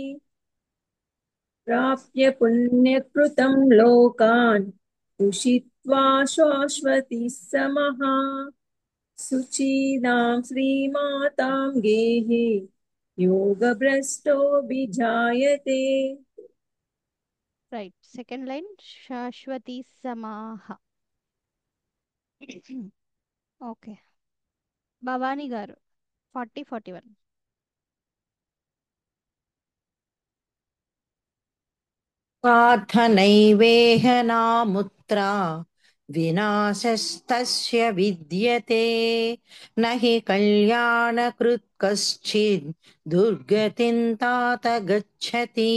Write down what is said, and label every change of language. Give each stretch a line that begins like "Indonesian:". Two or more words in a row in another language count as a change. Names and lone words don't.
Sanskrit: प्राप्य पुण्यकृतं लोकान् उषित्वा शाश्वती समः शुचीनां श्रीमातां गेहे योगभ्रष्टोऽभिजायते।
English: Right. second line
Sanskrit: శాశ్వతి సమాహ।
Telugu: ఓకే। భవానీ గారు 40-41
Sanskrit: पार्थ नैवेह नामुत्रा विनाशस्तस्य विद्यते न हि कल्याणकृत् कश्चित् दुर्गतिं तात गच्छति।